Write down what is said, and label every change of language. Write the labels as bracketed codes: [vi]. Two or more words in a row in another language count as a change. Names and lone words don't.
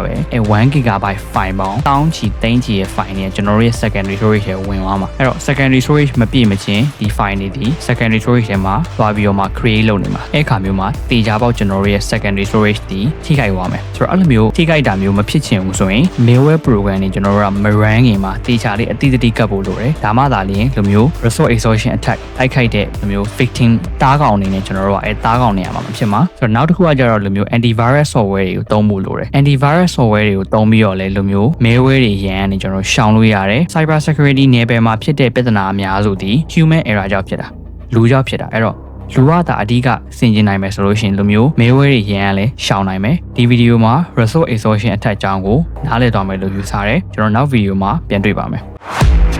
[my] ပဲအဲ1 GB file ပေါင်းတောင်းချီသိန်းချီရဲ့ file တွေကျွန်တော်တို့ရဲ့ [en] secondary storage [my] ထဲဝင်သွားမှာအဲ့တော့ [en] secondary storage [my] မပြည့်မချင်းဒီ file တွေဒီ [en] secondary storage [my] ထဲမှာသွားပြီးတော့မှ create လုပ်နေမှာအဲ့ခါမျိုးမှာ တေချာပေါက်ကျွန်တော်တို့ရဲ့ [en] secondary storage [my] ဒီထိခိုက်သွားမယ်ဆိုတော့အဲ့လိုမျိုးထိခိုက်တာမျိုးမဖြစ်ချင်ဘူးဆိုရင် [en] malware program [my] တွေကျွန်တော်တို့ကမ run ခင်မှာတေချာလေးအတိ အကျကပ်ဖို့လိုတယ်ဒါမှသာလျှင်လိုမျိုး [en] resource exhaustion attack [my] တိုက်ခိုက်တဲ့လိုမျိုး victim တားကောင်အနေနဲ့ကျွန်တော်တို့ကအဲတားကောင် နေရမှာမဖြစ်မှာဆိုတော့နောက်တစ်ခုကကြတော့လိုမျိုး [en] antivirus software [my] တွေကိုသုံးဖို့လိုတယ် [en] antivirus software [my] တွေကိုသုံးပြီးတော့လဲလိုမျိုး malware တွေရန်ကနေကျွန်တော်ရှောင်လို့ရတယ် [en] cyber security [my] နယ်ပယ်မှာဖြစ်တဲ့ပြဿနာအများစုဒီ [en] human error [my] ကြောင့်ဖြစ်တာလူကြောင့်ဖြစ်တာအဲ့တော့လူကဒါအဓိကဆင်ကျင်နိုင်မယ်ဆိုလို့ရှိရင်လိုမျိုး malware တွေရန်ကလည်းရှောင်နိုင်မယ်ဒီဗီဒီယိုမှာ [en] resource exhaustion attack [my] အကြောင်းကိုနားလည်သွားမယ်လို့ယူဆတယ်ကျွန်တော်နောက်ဗီဒီယိုမှာပြန်တွေ့ပါမယ်